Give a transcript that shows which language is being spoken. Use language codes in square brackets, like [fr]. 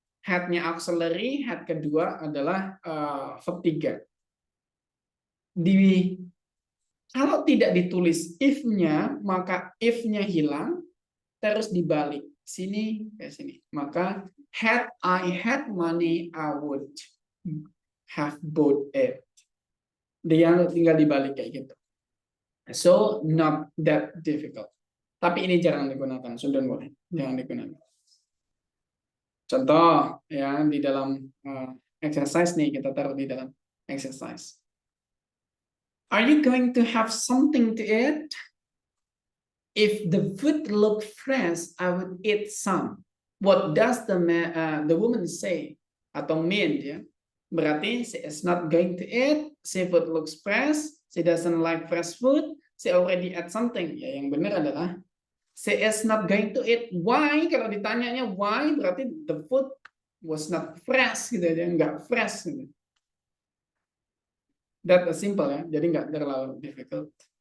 [id] Had-nya auxiliary, had kedua adalah verb 3. Kalau tidak ditulis if-nya, maka if-nya hilang, terus dibalik sini ke sini. [en] Maka had I had money, I would have bought it. [id] Dia tinggal dibalik kayak gitu. [en] So not that difficult. [id] Tapi ini jarang digunakan, sudah boleh, jangan digunakan. Contoh ya di dalam exercise nih, kita taruh di dalam exercise. [en] Are you going to have something to eat? If the food looked fresh, I would eat some. What does the woman say? Atau mean ya? [id] Berarti [en] she is not going to eat. Seafood looks fresh. She doesn't like fresh food. She already ate something. Ya, [id] yang benar adalah [en] she is not going to eat. Why? [id] Kalau ditanyanya [en] why, berarti the food was not fresh [id] gitu aja, nggak fresh gitu. [en] That is simple ya, [id] jadi nggak terlalu [en] difficult.